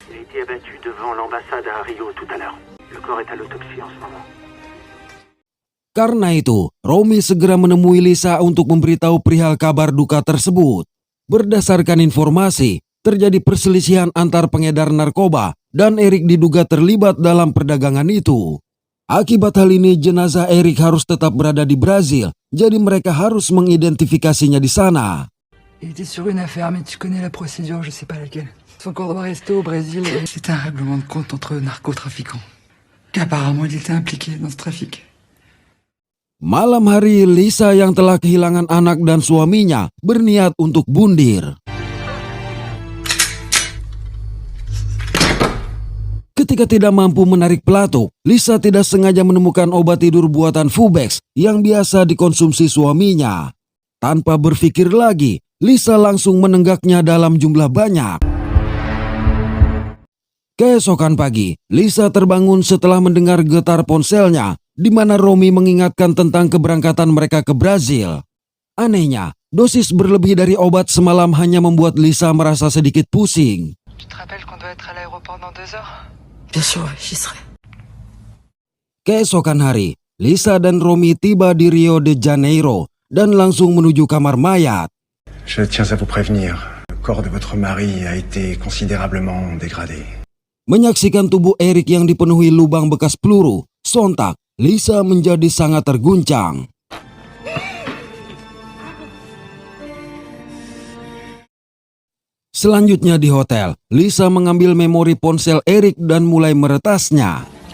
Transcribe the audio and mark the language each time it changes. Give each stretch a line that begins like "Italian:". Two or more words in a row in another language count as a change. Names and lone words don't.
Indonesian: Karena itu, Romy segera menemui Lisa untuk memberitahu perihal kabar duka tersebut. Berdasarkan informasi, terjadi perselisihan antar pengedar narkoba dan Eric diduga terlibat dalam perdagangan itu. Akibat hal ini, jenazah Eric harus tetap berada di Brazil, jadi mereka harus mengidentifikasinya di sana.
French: Il était sur une affaire, mais tu connais la procédure, je sais pas laquelle. Son corps doit rester au Brésil et c'est un règlement de compte entre narcotrafiquants. Apparemment, il était impliqué dans ce trafic.
Indonesian: Malam hari, Lisa yang telah kehilangan anak dan suaminya berniat untuk bundir. Ketika tidak mampu menarik pelatuk, Lisa tidak sengaja menemukan obat tidur buatan Fubex yang biasa dikonsumsi suaminya. Tanpa berpikir lagi, Lisa langsung menenggaknya dalam jumlah banyak. Keesokan pagi, Lisa terbangun setelah mendengar getar ponselnya, di mana Romy mengingatkan tentang keberangkatan mereka ke Brazil. Anehnya, dosis berlebih dari obat semalam hanya membuat Lisa merasa sedikit pusing.
French: Tu te rappelles qu'on doit être à l'aéroport dans 2 heures? Bien sûr, j'y serai.
Indonesian: Keesokan hari, Lisa dan Romy tiba di Rio de Janeiro dan langsung menuju kamar mayat.
French: Je tiens à vous prévenir, le corps de votre mari a été considérablement dégradé.
Indonesian: Menyaksikan tubuh Eric yang dipenuhi lubang bekas peluru, sontak Lisa menjadi sangat terguncang. Selanjutnya di hotel, Lisa mengambil memori ponsel Eric dan mulai meretasnya.